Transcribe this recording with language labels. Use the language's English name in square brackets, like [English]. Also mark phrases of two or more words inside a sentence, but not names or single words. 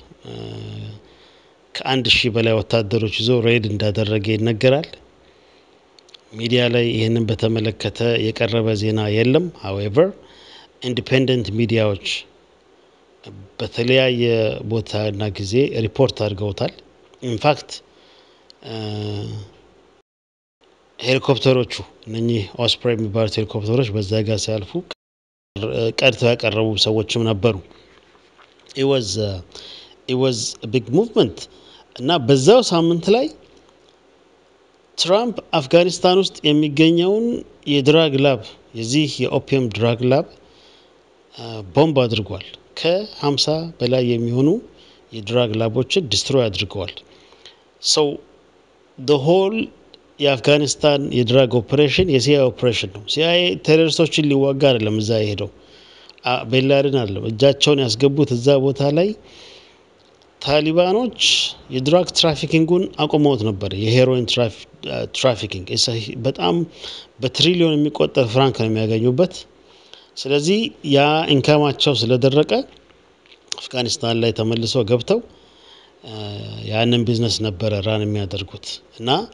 [Amharic] ከ1000 በላይ ወታደሮች ይዞ ሬድ እንዳደረገ ይነገራል። ሚዲያ ላይ ይሄንን በተመለከተ የቀረበ ዜና የለም። however ኢንዲፔንደንት ሚዲያዎች በተለያየ ቦታና ጊዜ ሪፖርት አድርገውታል። ኢንፋክት ሄሊኮፕተሮቹ እነኚህ ኦስፕሬይ የሚባሉት ሄሊኮፕተሮች በዛ ጋር ሲያልፉ ቀድተው ያቀረቡ ሰዎችም ነበሩ። [English] it was a big movement [Amharic] እና በዛው ሳምንት ላይ ትራምፕ አፍጋኒስታን ውስጥ የሚገኘውን የድራግ ላብ የዚህ የኦፒየም ድራግ ላብ ቦምብ አድርጓል። ከ50 በላይ የሚሆኑ የድራግ ላቦችን ዲስትሮይ አድርገዋል። [English] so the whole [Amharic] የአፍጋኒስታን የድራግ ኦፕሬሽን የሲአይኤ ኦፕሬሽን ነው። ሲአይኤ ቴሮሪስቶችን ሊዋጋ አይደለም እዛ ሄደው ቤንላደን አይደለም እጃቸውን ያስገቡት እዛ ቦታ ላይ። ታሊባኖች የድራግ ትራፊኪንጉን አቆመውት ነበር። የሄሮይን ትራፊኪንግ በጣም በትሪሊዮን የሚቆጠር ፍራንክ ነው የሚያገኙበት። ስለዚህ ያ ኢንካማቸው ስለደረቀ አፍጋኒስታን ላይ ተመልሰው ገብተው ያንን ቢዝነስ ነበር ራን የሚያደርጉት እና